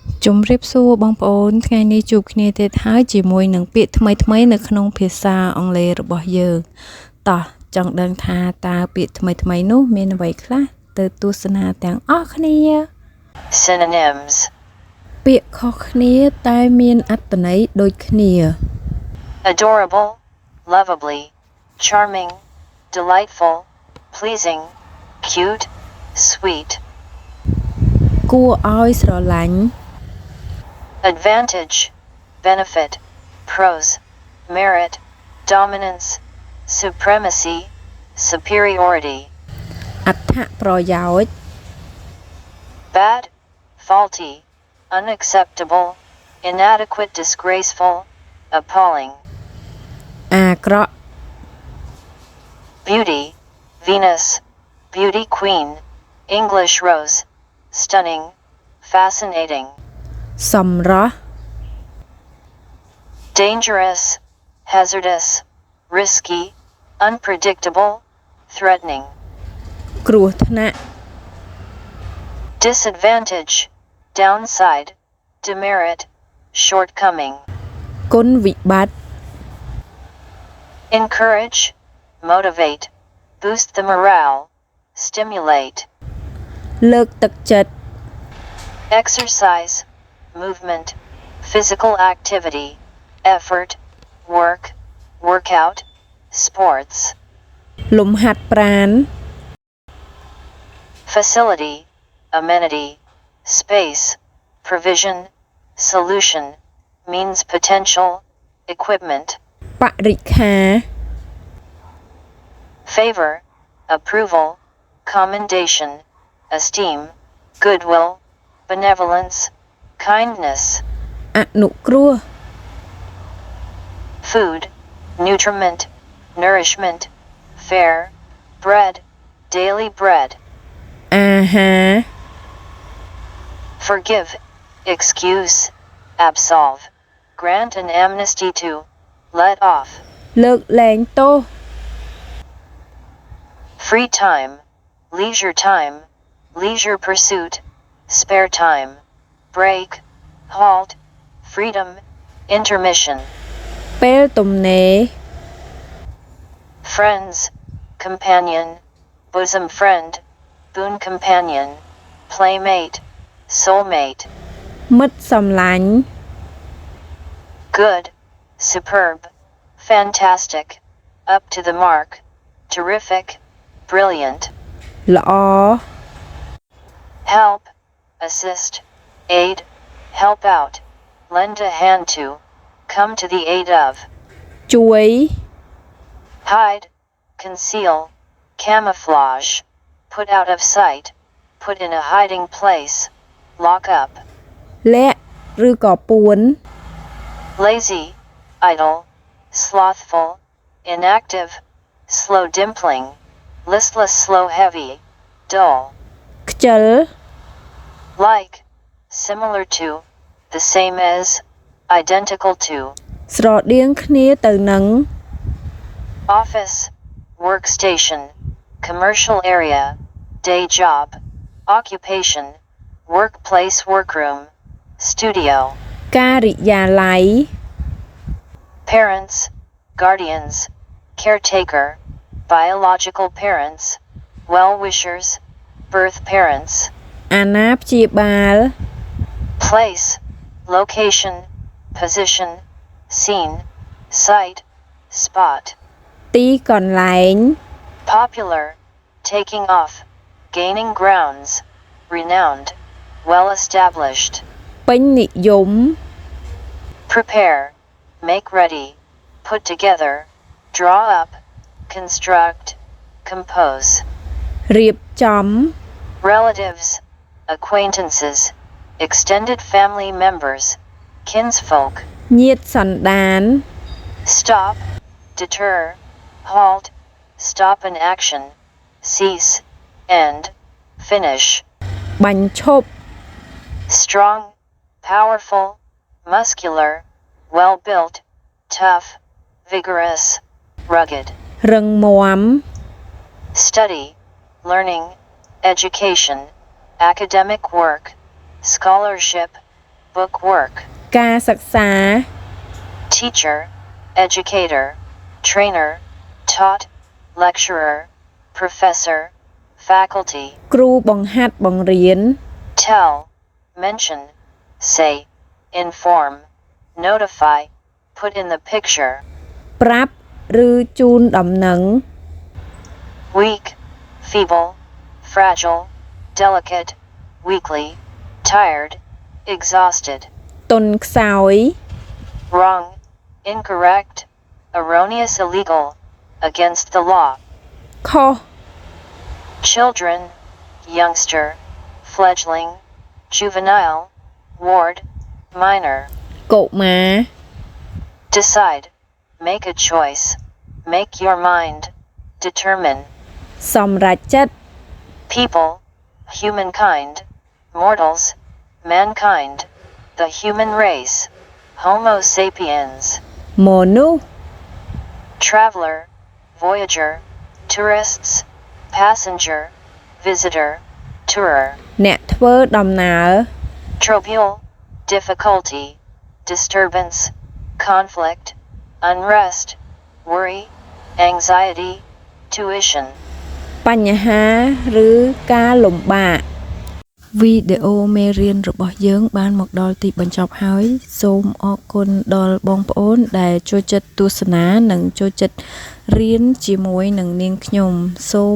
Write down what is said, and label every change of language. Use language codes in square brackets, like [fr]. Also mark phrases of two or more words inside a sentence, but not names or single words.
[km] ជំរាបសួរបងប្អូនថ្ងៃនេះជួបគ្នាទៀតហើយជាមួយនឹងពាក្យថ្មីៗនៅក្នុងភាសាអង់គ្លេសរបស់យើងតោះចង់ដឹងថាតើពាក្យថ្មីៗនោះមានអ្វីខ្លះទៅទស្សនាទាំងអស់គ្នា [en] Synonyms [km] ពាក្យខុសគ្នាតែមានអត្ថន័យដូចគ្នា [en] adorable, lovably, charming, delightful, pleasing, cute, sweet, [km] គួរឲ្យស្រឡាញ់ [en] advantage, benefit, pros, merit, dominance, supremacy, superiority, [km] អត្ថប្រយោជន៍ [en] bad, faulty, unacceptable, inadequate, disgraceful, appalling, [km] អាក្រក់ [en] beauty, Venus, beauty queen, English rose, stunning, fascinating, [km] សម្រស់ [en] dangerous, hazardous, risky, unpredictable, threatening, [km] គ្រោះថ្នាក់ [en] disadvantage, downside, demerit, shortcoming, [km] គុណវិបត្តិ [en] encourage, motivate, boost the morale, stimulate, [km] លើកទឹកចិត្ត [en] exercise, movement, physical activity, effort, work, workout, sports, [km] លំហាត់ប្រាណ [en] facility, amenity, space, provision, solution, means potential, equipment, [km] បរិក្ខារ [en] favor, approval, commendation, esteem, goodwill, benevolence, kindness, [km] អនុគ្រោះ [en] food, nutriment, nourishment, fare, bread, daily bread, [km] អាហារ [en] forgive, excuse, absolve, grant an amnesty to, let off, [km] លើកលែងទោស [en] free time, leisure pursuit, spare time, break, halt, freedom, intermission, [km] ពេលទំនេរ [en] friends, companion, bosom friend, boon companion, playmate, soulmate, [km] មិត្តសម្លាញ់ [en] good, superb, fantastic, up to the mark, terrific, brilliant, [km] ល្អ [en] help, assist, aid, help out, lend a hand to, come to the aid of, [km] ជួយ [en] hide, conceal, camouflage, put out of sight, put in a hiding place, lock up, [km] លាក់ឬក៏ពួន [en] lazy, idle, slothful, inactive, slow dimpling, listless, slow heavy, dull, [km] ខ្ជិល [en] like, similar to, the same as, identical to, [km] ស្រដៀងគ្នាទៅនឹង [en] office, workstation, commercial area, day job, occupation, workplace, workroom, studio, [km] ការិយាល័យ [en] parents, guardians, caretaker, biological parents, well-wishers, birth parents, [km] អាណាព្យាបាល [en] place, location, position, scene, site, spot, [km] ទីកន្លែង [en] popular, taking off, gaining grounds, renowned, well-established, [km] ពេញនិយម [en] prepare, make ready, put together, draw up, construct, compose, [km] រៀបចំ [en] relatives, acquaintances, extended family members, kinsfolk, [km] ញាតិសន្តាន [en] stop, deter, halt, stop an action, cease, end, finish, [km] បញ្ឈប់ [en] strong, powerful, muscular, well-built, tough, vigorous, rugged, [km] រឹងមាំ [en] study, learning, education, academic work, scholarship, bookwork, [km] ការសិក្សា [en] teacher, educator, trainer, taught, lecturer, professor, faculty, [km] គ្រូបង្ហាត់បង្រៀន [en] tell, mention, say, inform, notify, put in the picture, [km] ប្រាប់ឬជូនដំណឹង [en] weak, feeble, fragile, delicate, weakly, tired, exhausted, [km] ទន់ខ្សោយ [en] wrong, incorrect, erroneous, illegal, against the law, [km] ខុស [en] children, youngster, fledgling, juvenile, ward, minor, [km] កុមារ [en] decide, make a choice, make your mind, determine, [km] សម្រេចចិត្ត [en] people, humankind, mortals, mankind, the human race, Homo sapiens, [km] មនុស្ស [en] traveler, voyager, tourists, passenger, visitor, tourer, [km] អ្នកធ្វើដំណើរ [en] trouble, difficulty, disturbance, conflict, unrest, worry, anxiety, tuition. [km] បញ្ហាឬការលំបាក វីដេអូមេរៀនរបស់យើងបានមកដល់ទីបញ្ចប់ហើយសូមអរគុណដល់ បងប្អូនដែលចូលចិត្តទស្សនានិងចូលចិត្តរៀនជាមួយនឹងនាងខ្ញុំសូម